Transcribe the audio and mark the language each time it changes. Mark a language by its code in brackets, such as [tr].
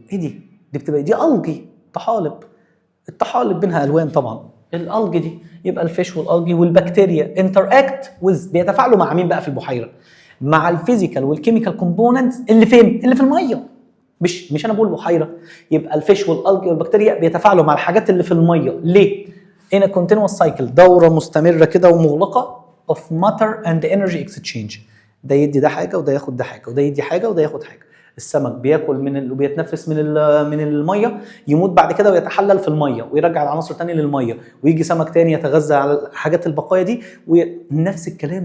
[ar] ايه دي بتبقى دي الجي طحالب. الطحالب بينها الوان طبعا. الالجي دي يبقى الفيش والالجي والبكتيريا انتراكت ويز، بيتفاعلوا مع مين بقى في البحيره؟ مع الفيزيكال والكيميكال كومبوننتس اللي فين؟ اللي في الميه. مش انا بقول بحيره. يبقى الفيش والالجي والبكتيريا بيتفاعلوا مع الحاجات اللي في الميه. [en] ليه؟ in a continuous cycle، [ar] دوره مستمره كده ومغلقه [en] of matter and energy exchange. [ar] ده يدي ده حاجه وده ياخد ده حاجه وده يدي حاجه وده ياخد حاجه. السمك بياكل وبيتنفس من الميه، يموت بعد كده ويتحلل في الميه ويرجع العناصر تاني للميه، ويجي سمك تاني يتغذى على الحاجات البقايا دي، ونفس الكلام.